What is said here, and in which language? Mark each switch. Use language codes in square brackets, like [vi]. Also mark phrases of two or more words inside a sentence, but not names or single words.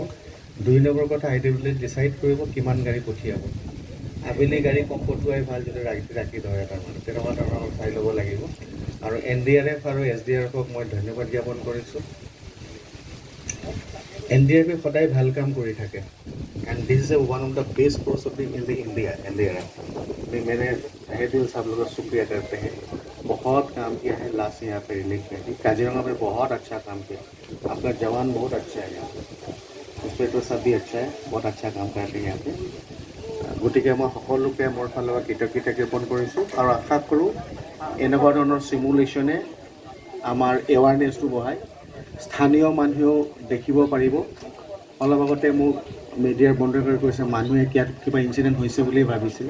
[as] 2 নম্বৰ কথা [en] ideally decide [as] কৰিব কিমান গাড়ী পঠিয়াব। আবেলি গাড়ী কম পঠোৱাই ভাল, যদি ৰাখি ধৰে তাৰমানে তেনেকুৱা ধৰণৰ চাই ল'ব লাগিব। আৰু NDRF আৰু SDRFক মই ধন্যবাদ জ্ঞাপন কৰিছোঁ। NDRF সদায় ভাল কাম কৰি থাকে [en] and this is one of the best force of in the India NDRF. [hi] मैंने तहे दिल सब लोगों को शुक्रिया करते हैं, बहुत काम किया है। लास्ट यहाँ पे रिलीफ किया थी काजीरंगा में, बहुत अच्छा काम किया। आपका जवान बहुत अच्छा है यहाँ पे, इंस्पेक्टर सब भी अच्छा है, बहुत अच्छा काम करते हैं यहाँ पे। [as] গতিকে মই সকলোকে মোৰ ফালৰ পৰা কৃতজ্ঞতা জ্ঞাপন কৰিছোঁ আৰু আশা কৰোঁ এনেকুৱা ধৰণৰ চিমুলেশ্যনে আমাৰ এৱাৰনেছটো বঢ়ায়, স্থানীয় মানুহেও দেখিব পাৰিব। অলপ আগতে মোক মিডিয়াৰ বন্ধুসকলে কৈছে মানুহে ইয়াত কিবা ইনচিডেণ্ট হৈছে বুলি ভাবিছিলে।